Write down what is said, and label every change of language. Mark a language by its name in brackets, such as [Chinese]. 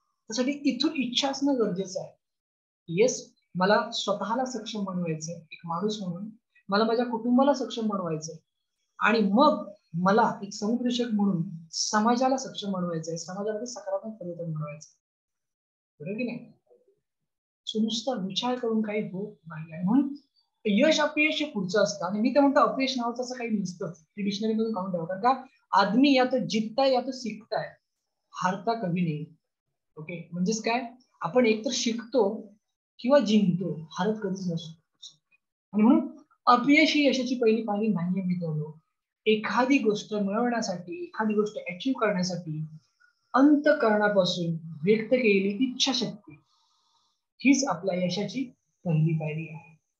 [Marathi] त्यासाठी इथून इच्छा असणं गरजेचं आहे. येस, मला स्वतःला सक्षम बनवायचंय एक माणूस म्हणून, मला माझ्या कुटुंबाला सक्षम बनवायचंय, आणि मग मला एक समुपदेशक म्हणून समाजाला सक्षम बनवायचंय, समाजामध्ये सकारात्मक परिवर्तन घडवायचंय, बरोबर की नाही. नुसता विचार करून काही होत नाही. आणि म्हणून यश अपयश हे पुढचं असतं. आणि मी तर म्हणतो अपयश नावाचं असं काही नसतं, डिक्शनरी मधून काढून ठेवा. कारण का [Hindi] आदमी या तो जीतता है या तो सीखता है, हारता कभी नाही. [Marathi] ओके, म्हणजेच काय, आपण एकतर शिकतो किंवा जिंकतो, हारत कधीच नसतो. आणि म्हणून अपयश ही यशाची पहिली पायरी नाहीये मित्रांनो. एखादी गोष्ट मिळवण्यासाठी, एखादी गोष्ट अचीव्ह करण्यासाठी अंतःकरणापासून व्यक्त केलेली इच्छाशक्ती हीच आपल्या यशाची पहिली पायरी आहे.